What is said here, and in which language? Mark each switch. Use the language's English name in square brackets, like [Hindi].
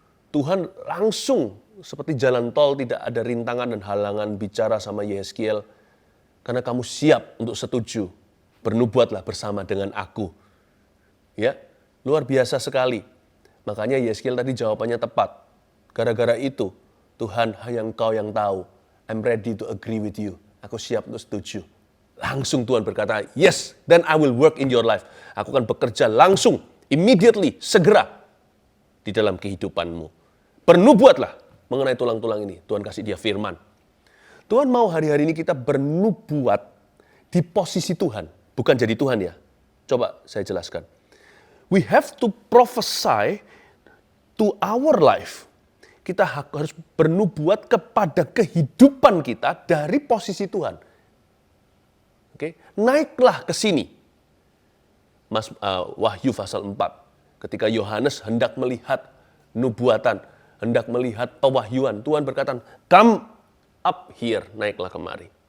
[Indonesian] Tuhan langsung seperti jalan tol, tidak ada rintangan dan halangan bicara sama Yeskiel, karena kamu siap untuk setuju, bernubuatlah bersama dengan aku. Ya, luar biasa sekali. Makanya Yeskiel tadi jawabannya tepat. Gara-gara itu, Tuhan, hanya Engkau yang tahu. [English] I'm ready to agree with you. [Indonesian] Aku siap untuk setuju. Langsung Tuhan berkata, [English] yes, then I will work in your life. [Indonesian] Aku akan bekerja langsung, immediately, segera di dalam kehidupanmu. Bernubuatlah mengenai tulang-tulang ini. Tuhan kasih dia firman. Tuhan mau hari-hari ini kita bernubuat di posisi Tuhan. Bukan jadi Tuhan ya. Coba saya jelaskan. [English] We have to prophesy to our life. [Indonesian] Kita harus bernubuat kepada kehidupan kita dari posisi Tuhan. Oke, naiklah ke sini. Wahyu pasal 4. Ketika Yohanes hendak melihat nubuatan, hendak melihat pewahyuan, Tuhan berkata, [English] come up here, [Indonesian] naiklah kemari.